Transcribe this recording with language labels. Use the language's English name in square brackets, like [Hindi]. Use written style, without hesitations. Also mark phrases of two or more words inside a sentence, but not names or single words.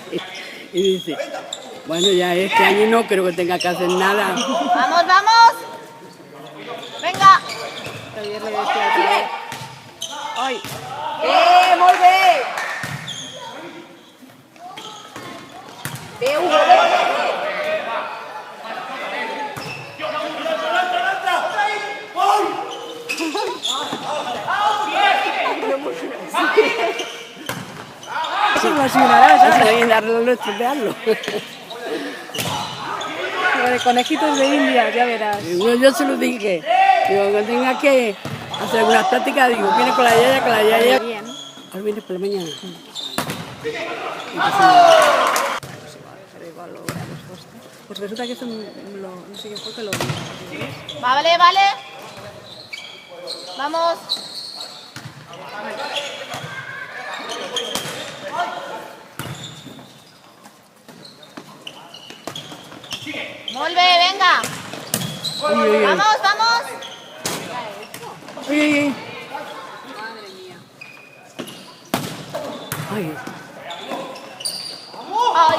[Spanish] Y dice, bueno, ya este año no creo que tenga que hacer nada. ¡Vamos, vamos! ¡Venga! Ayer le decía otra vez. ¡Ay! [Catalan] ¡Molt bé! Bé, Hugo, bé! [Spanish] Se lo asignará, ¿sabes? Y darlo, estropearlo. De conejitos de India, ya verás. Yo se lo dije, digo, que tenga que hacer algunas prácticas, digo, viene con la yaya. Bien. Ahora viene por la mañana. Pues resulta que esto no sé qué fue que lo vi. Vale. ¡Vamos! [Catalan] Molt bé, [Spanish] venga. Uy. Vamos. Uy. Madre mía. Ay. Ay.